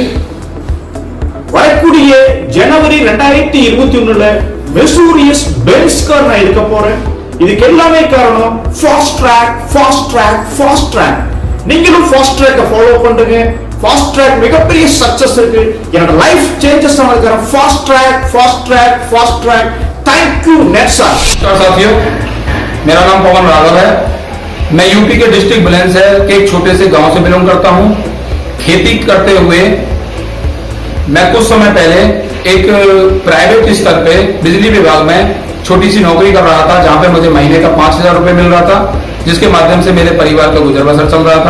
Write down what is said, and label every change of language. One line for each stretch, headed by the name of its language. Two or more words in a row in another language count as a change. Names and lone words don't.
Tamil: வரக்கூடிய ஜனவரி 2021 மெர்சூடிஸ் பென்ஸ் கார் நான் எடுக்க போறேன். இதுக்கு எல்லாமே காரணம் ஃபாஸ்ட்ரேக். நீங்களும் ஃபாஸ்ட் ட்ராக்கை ஃபாலோ பண்றீங்க. ஃபாஸ்ட் ட்ராக் மிகப்பெரிய சக்சஸ் இருக்கு. என்னோட
English: life changes
Tamil: ஆனதுக்கான ஃபாஸ்ட் ட்ராக்.
English: thank you Netsar.
Hindi: साथियों, मेरा नाम पवन राघव है। मैं यूपी के डिस्ट्रिक्ट बुलंदशहर के एक छोटे से गांव से बिलोंग करता हूं। खेती करते हुए मैं कुछ समय पहले एक प्राइवेट स्तर पे बिजली विभाग में छोटी सी नौकरी कर रहा था, जहां पे मुझे महीने का 5,000 रुपए मिल रहा था, जिसके माध्यम से मेरे परिवार का गुजर बसर चल रहा था।